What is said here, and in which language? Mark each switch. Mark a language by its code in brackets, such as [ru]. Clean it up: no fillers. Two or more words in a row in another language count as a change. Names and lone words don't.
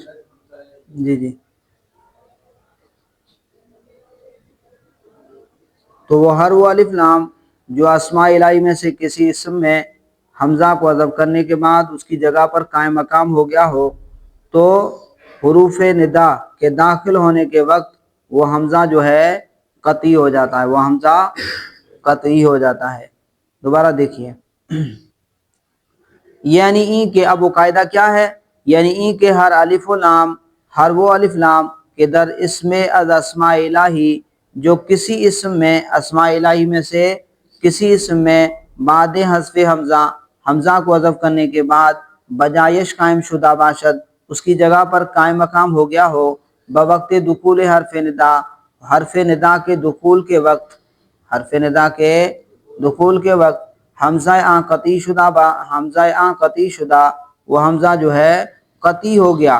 [ur] جی تو وہ ہر وہ الف لام جو اسماء الہی میں سے کسی اسم میں حمزہ کو حذف کرنے کے بعد اس کی جگہ پر قائم مقام ہو گیا ہو تو حروف ندا کے داخل ہونے کے وقت وہ حمزہ جو ہے قطعی ہو جاتا ہے. وہ حمزہ قطعی ہو جاتا ہے. دوبارہ دیکھیے یعنی [fa] ای کے [ur] اب وہ قاعدہ کیا ہے؟ [fa] یعنی ای کے ہر الف و لام ہر وہ الف لام کے در اسم از اسماء الہی [ur] جو کسی اسم میں اسماء الہی میں سے کسی اسم میں [fa] بعد حذف [ur] حمزہ کو حذف کرنے کے بعد [fa] بجایش قائم شدہ باشد [ur] اس کی جگہ پر قائم مقام ہو گیا ہو [fa] بوقت دخول حرف ندا [ur] کے دخول کے وقت [fa] حمزہ آن قطعی شدہ [ur] وہ حمزہ جو ہے قطعی ہو گیا.